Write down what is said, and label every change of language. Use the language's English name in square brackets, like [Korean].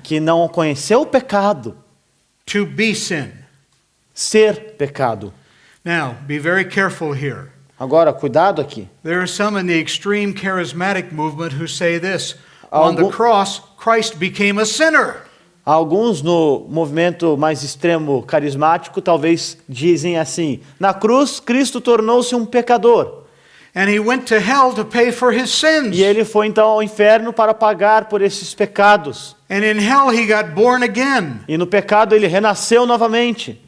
[Portuguese] que não conheceu o pecado, [English] to be sin. [Portuguese] ser pecado. [English] Now, be very careful here. [Portuguese] Agora, cuidado aqui. [English] There are some in the extreme charismatic movement who say this: on the cross, Christ became a sinner. [Portuguese] Alguns no movimento mais extremo carismático talvez dizem assim: na cruz, Cristo tornou-se um pecador. [English] And he went to hell to pay for his sins. [Portuguese] E ele foi então ao inferno para pagar por esses pecados. [English] And in hell he got born again. [Portuguese] E no pecado ele renasceu novamente.